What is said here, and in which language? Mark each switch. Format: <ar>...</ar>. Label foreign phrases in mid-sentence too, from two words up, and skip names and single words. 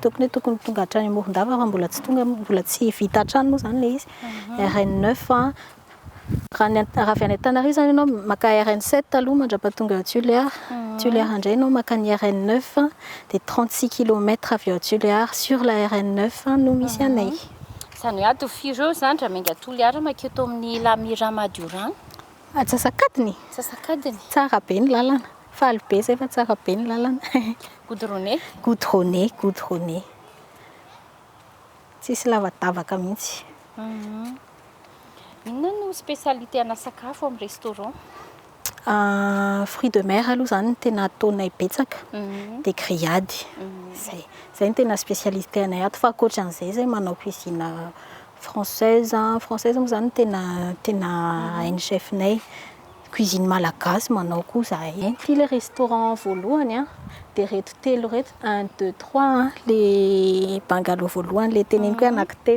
<mg>Tokony tonga hatrany Morondava fa mbola tsy tonga, mbola tsy vita hatrany moa zany le izy. RN9 raha avy any Antananarivo zany ianao maka RN7 aloha mandrapatonga ao Toliara. Toliara indray ianao maka ny RN9 dia 36 km avy ao Toliara</mg> <fr>sur la</fr> <mg>RN9 no misy anay. Izany hoe adofireo zany raha menga Toliara maketo amin'ny Lamira Madiorana. Antsasakadiny. Antsasakadiny. Tsara be ny lalana. Faly be izay fa tsara be ny lalana. Goudronné. Goudronné. Tsisy lavadavaka mihitsy. Inona no spécialité ana sakafo amin'ny restaurant?</mg> <fr>Fruits de mer</fr> <mg>aloha zany tena ataonay betsaka. Dia grillade. Zay no tena spécialité anay ato fa ankoatran'izay zay manao</mg> <fr>cuisine française</fr> <mg>moa zany tena hain'ny chefinay. Cuisine malagasy manao koa zahay. Ty</mg> <fr>le restaurant</fr> <mg>voalohany dia reto telo reto 1 2 3</mg> <fr>le bungalow</fr> <mg>voalohany le teneniko hoe anankitelo.</mg>